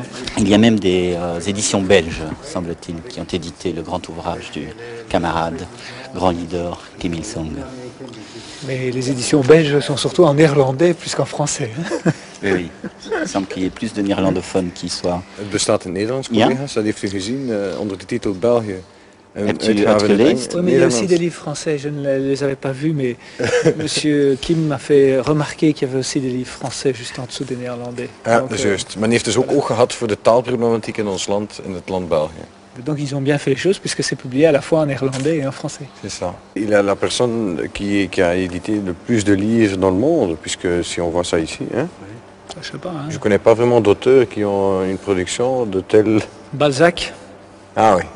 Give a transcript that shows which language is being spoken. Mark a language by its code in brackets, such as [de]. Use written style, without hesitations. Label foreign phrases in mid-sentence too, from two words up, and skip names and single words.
[fr] Il y a même des éditions belges, semble-t-il, qui ont édité le grand ouvrage du camarade, grand leader Kim Il-sung. Mais les éditions belges sont surtout en néerlandais plus qu'en français. Oui. Il semble qu'il y ait plus de néerlandophones qui soient... [nl] Het bestaat in het Nederlands, collega's. Dat heeft u gezien onder de titel België. Hebt u het gelezen? [fr] Oui, mais il y a aussi des livres français. Je ne les avais pas vus, mais monsieur Kim m'a fait remarquer qu'il y avait aussi des livres français juste en dessous des néerlandais. [nl] Ja, dat is juist. Men heeft dus ook oog gehad voor de taalproblematiek in ons land, in het land België. [fr] Donc ils ont bien fait les choses puisque c'est publié à la fois en néerlandais et en français. C'est ça. Il est la personne qui a édité le plus de livres dans le monde, puisque si on voit ça ici, hein, je sais pas. Hein. Je ne connais pas vraiment d'auteurs qui ont une production de tel... Balzac. Ah oui.